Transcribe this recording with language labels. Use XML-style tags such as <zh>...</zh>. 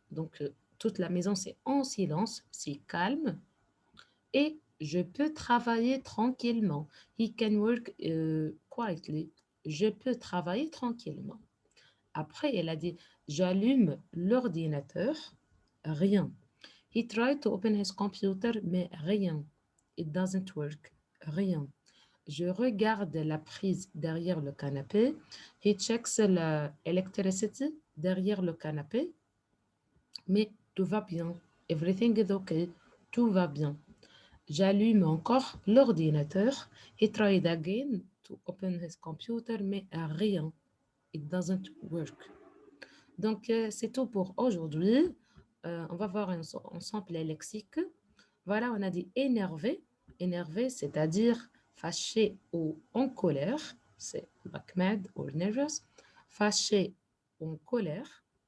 <fr>Donc, toute la maison, c'est en silence, c'est calme. Et je peux travailler tranquillement.</fr> <en>He can work quietly.</en> <fr>Je peux travailler tranquillement. Après, elle a dit, j'allume l'ordinateur, rien.</fr> <en>He tried to open his computer,</en> <fr>mais rien.</fr> <en>It doesn't work,</en> <fr>rien. Je regarde la prise derrière le canapé.</fr> <en>He checks</en> <fr>l'électricité derrière le canapé, mais tout va bien.</fr> <en>Everything is okay.</en> <fr>Tout va bien. J'allume encore l'ordinateur.</fr> <en>He tried again to open his computer,</en> <fr>mais rien.</fr> <en>It doesn't work.</en> <fr>Donc, c'est tout pour aujourd'hui. On va voir ensemble les lexiques. Voilà, on a dit énervé. Énervé, c'est-à-dire fâché ou en colère. C'est</fr> <en>like mad or nervous.</en> <fr>Fâché ou en colère.</fr>